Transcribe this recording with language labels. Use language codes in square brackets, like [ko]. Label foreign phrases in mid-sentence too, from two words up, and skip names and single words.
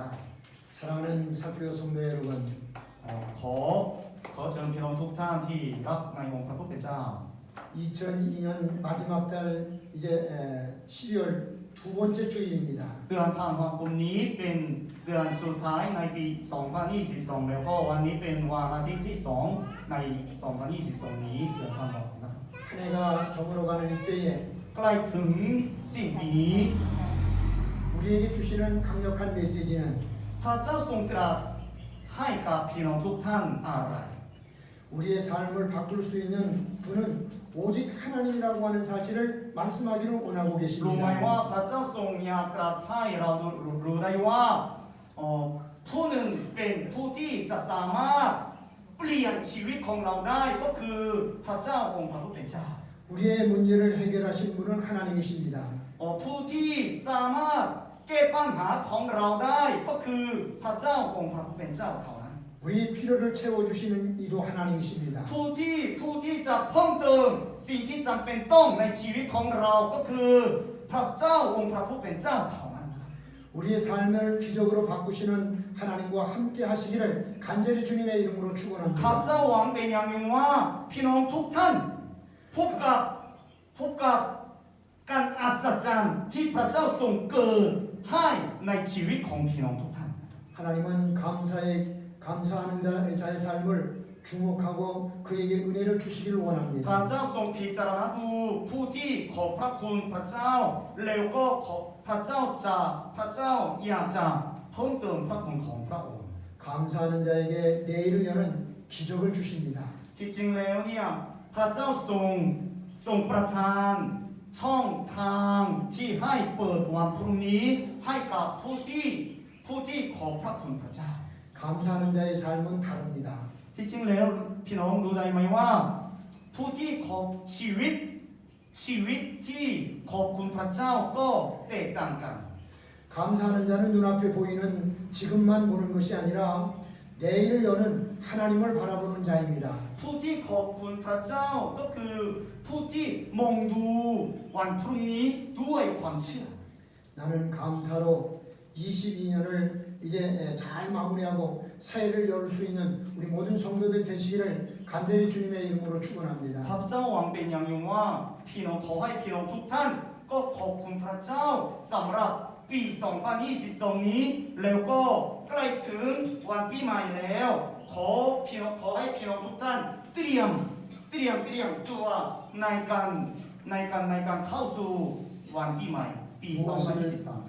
[ko] 사랑하는 사교회 성도 여러분, [th] ขอเชิญพี่น้องทุกท่านที่รักในองค์พระผู้เป็นเจ้า [ko] 2002년 마지막 달 이제 12월 두 번째 주일입니다. [th] เดือนธันวาคมนี้เป็นเดือนสุดท้ายในปี 2022 แล้วก็วันนี้เป็นวันอาทิตย์ที่ 2 ใน 2022 นี้เดือนธันวาคมนะครับ [ko] 한 해가 저물어가는 이때에 [th] ใกล้ถึงสิ้นปีนี้ [ko] 우리에게 주시는 강력한 메시지는 [th] พระเจ้าทรงตรัสให้กับพี่น้องทุกท่านอะไร [ko] 우리의 삶을 바꿀 수 있는 분은 오직 하나님이라고 하는 사실을 말씀하기를 원하고 [th] รู้ไหมว่า [ko] 계십니다. [th] พระเจ้าทรงอยากตรัสให้เรารู้ได้ว่าผู้หนึ่งเป็นผู้ที่จะสามารถเปลี่ยนชีวิตของเราได้ก็คือพระเจ้าองค์พระผู้เป็นเจ้า [ko] 우리의 문제를 해결하신 분은 하나님이십니다. [th] ผู้ที่สามารถแก้ปัญหาของเราได้ก็คือพระเจ้าองค์พระผู้เป็นเจ้าเท่านั้น [ko] 우리 필요를 채워주시는 이도 하나님이십니다. [th] ผู้ที่จะเพิ่มเติมสิ่งที่จำเป็นต้องในชีวิตของเราก็คือพระเจ้าองค์พระผู้เป็นเจ้าเท่านั้น [ko] 우리의 삶을 기적으로 바꾸시는 하나님과 함께 하시기를 간절히 주님의 이름으로 [th] ข้าพ [ko] 축원합니다. [th] เจ้าหวังเป็นอย่างยิ่งว่าพี่น้องทุกท่านพบกับการอัศจรรย์ที่พระเจ้าทรงเกิดให้ในชีวิตของพี่น้องทุกท่าน [ko] 하나님은 감사하는 자의 삶을 주목하고 그에게 은혜를 주시기를 [th] พระ [ko] 원합니다. [th] เจ้าทรงพิจารณาดูผู้ที่ขอพระคุณพระเจ้าแล้วก็ขอพระเจ้าอยากจะเพิ่มเติมพระคุณของพระองค์ [ko] 감사하는 자에게 내일을 여는 기적을 주십니다. [th] ที่จริงแล้วเนี่ยพระเจ้าทรงประทานช่องทางที่ให้เปิดวันพรุ่งนี้ให้กับผู้ที่ขอพระคุณพระเจ้า [ko] 감사하는 자의 삶은 다릅니다. [th] ที่จริงแล้วพี่น้องรู้ได้ไหมว่าผู้ที่ขอชีวิตที่ขอบคุณพระเจ้าก็แตกต่างกัน [ko] 감사하는 자는 눈앞에 보이는 지금만 보는 것이 아니라 내일을 여는 하나님을 바라보는 자입니다. [th] ผู้ที่ขอบคุณพระเจ้าก็คือผู้ที่มองดูวันพรุ่งนี้ด้วยความเชื่อ [ko] 나는 감사로 22년을 이제 잘 마무리하고 사회를 열 수 있는 우리 모든 성도들 되시기를 간절히 주님의 이름으로 [th] พ [ko] 축원합니다. [th] ระเจ้าหวังเป็นอย่างยิ่งว่าพี่น้องขอให้พี่น้องทุกท่านก็ขอบคุณพระเจ้าสำหรับปี 2022 นี้แล้วก็ใกล้ถึงวันปีใหม่แล้วขอให้พี่น้องทุกท่านเตรียมตัวในการเข้าสู่วันปีใหม่ปี 2023 ครับ